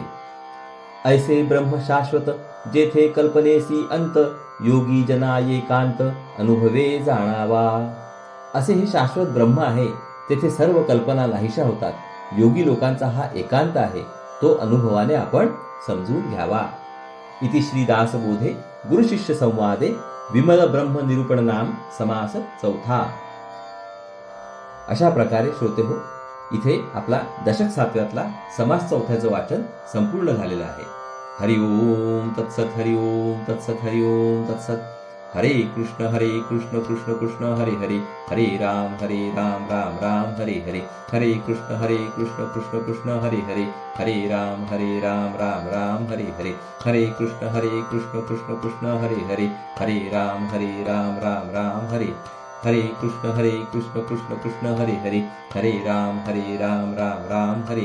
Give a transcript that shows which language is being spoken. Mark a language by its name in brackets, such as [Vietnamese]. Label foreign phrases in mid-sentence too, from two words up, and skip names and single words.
[Marathi] ऐसे ब्रह्म शाश्वत जेथे कल्पनेसी अंत, योगी जना एकांत अनुभवे जाणावा. असे हे शाश्वत ब्रह्म आहे, तेथे सर्व कल्पना नाहीशा होतात. योगी लोकांचा हा एकांत आहे, तो अनुभवाने आपण समजून घ्यावा. [Sanskrit] इति श्री दासबोधे गुरुशिष्य संवादे विमल ब्रह्म निरूपण नाम समास चौथा. [Marathi] अशा प्रकारे श्रोते हो, इथे आपला दशक सातव्यातला समास चौथ्याचं वाचन संपूर्ण झालेलं आहे. [Sanskrit] हरि ओम तत्सत, हरि ओम तत्सत, हरि ओम तत्सत. हरे कृष्ण कृष्ण कृष्ण हरे हरे, हरे राम राम राम हरे हरे, हरे कृष्ण कृष्ण कृष्ण हरे हरे, हरे राम राम राम हरे हरे, हरे कृष्ण कृष्ण कृष्ण हरे हरे, हरे राम राम राम हरे, हरे कृष्ण कृष्ण कृष्ण हरे हरे, हरे राम राम राम हरे